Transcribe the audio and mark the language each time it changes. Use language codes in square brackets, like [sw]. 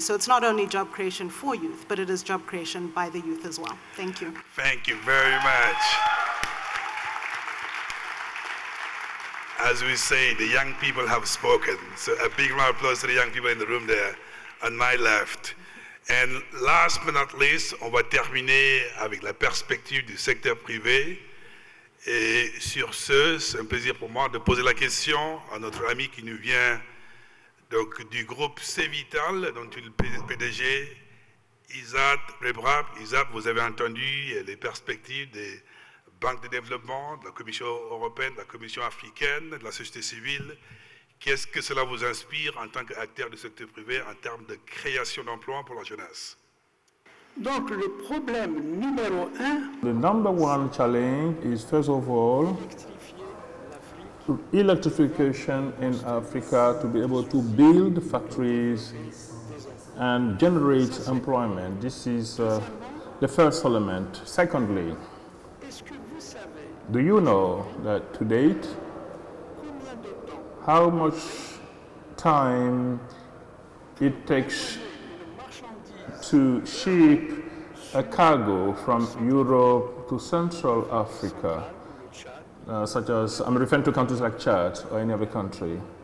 [en] So it's not only job creation for youth, but it is job creation by the youth as well. Thank you. Thank you very much. As we say, the young people have spoken. So a big round of applause to the young people in the room there on my left. And last but not least, [fr] on va terminer avec la perspective du secteur privé. Et sur ce, c'est un plaisir pour moi de poser la question à notre ami qui nous vient donc, du groupe C-Vital, dont il est le PDG, Isaac Rebrab. Isaac, vous avez entendu les perspectives des banques de développement, de la Commission européenne, de la Commission africaine, de la société civile. Qu'est-ce que cela vous inspire en tant qu'acteur du secteur privé en termes de création d'emplois pour la jeunesse? Donc le problème numéro un. [en] The number one challenge is first of all electrification in Africa to be able to build factories and generate employment. This is the first element. Secondly, do you know that to date, how much time it takes to ship a cargo from Europe to Central Africa, such as, I'm referring to countries like Chad or any other country?